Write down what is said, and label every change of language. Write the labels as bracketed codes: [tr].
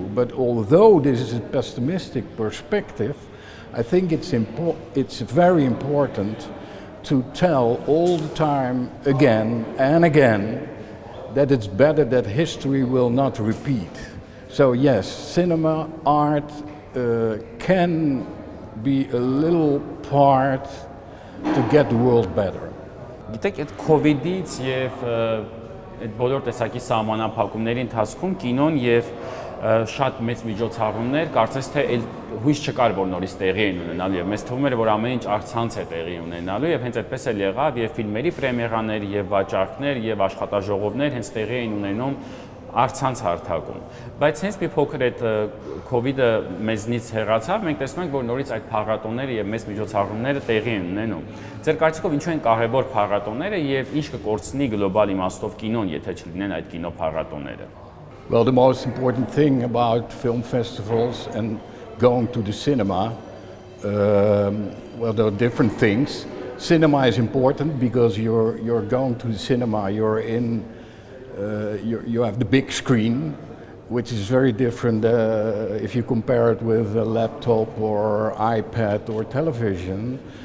[en] But although this is a pessimistic perspective, I think it's very important to tell all the time, again and again, that it's better that history will not repeat. So yes, cinema, art can be a little part to get the world better. [hy] Գիտեք, այդ COVID-ից եւ այդ բոլոր տեսակի սահմանափակումների ընթացքում կինոն եւ շատ մեծ միջոցառումներ կարծես թե հույս չկար, որ նորից տեղի են ունենալու եւ մեզ թվում էր, որ ամեն ինչ առցանց է տեղի ունենալու եւ հենց այդպես էլ եղավ եւ ֆիլմերի պրեմիերաներ եւ վաճառքներ եւ աշխատաժողովներ հենց տեղի էին ունենում առցանց հարթակում։ Բայց հենց մի փոքր այդ COVID-ը մեզնից հեռացավ, մենք տեսնում ենք, որ նորից այդ փառատոները եւ մեծ միջոցառումները տեղի են ունենում։ Ձեր կարծիքով ինչու են կարևոր փառատոները եւ ինչ կկորցնի գլոբալ իմաստով կինոն, եթե չլինեն այդ կինոփառատոները։ [en] Well, the most important thing about film festivals and going to the cinema, well, there are different things. Cinema is important because you're going to the cinema, you're in, you have the big screen, which is very different if you compare it with a laptop or iPad or television.